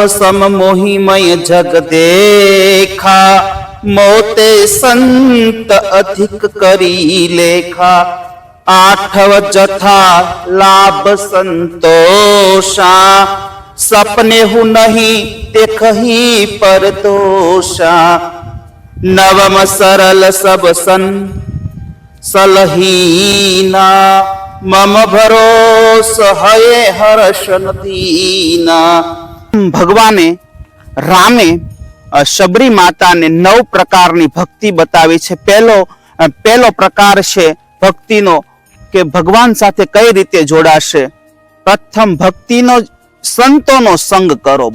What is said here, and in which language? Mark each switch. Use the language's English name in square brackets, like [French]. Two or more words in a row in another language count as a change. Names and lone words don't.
[Awadhi] सम मोहिमय जग देखा, मोते संत अधिक करी लेखा, आठव जथा लाभ संतोषा, सपने हु नहीं देखही पर दोषा, नवम सरल सब सन सलहीना, मम भरोस हये हर्षन दीना। [Gujarati] ભગવાને રામે શબરી માતાને 9 પ્રકારની ભક્તિ બતાવી છે। પહેલો પ્રકાર છે ભક્તિનો કે ભગવાન સાથે કઈ રીતે જોડાશે। પ્રથમ ભક્તિનો સંતોનો સંગ કરો।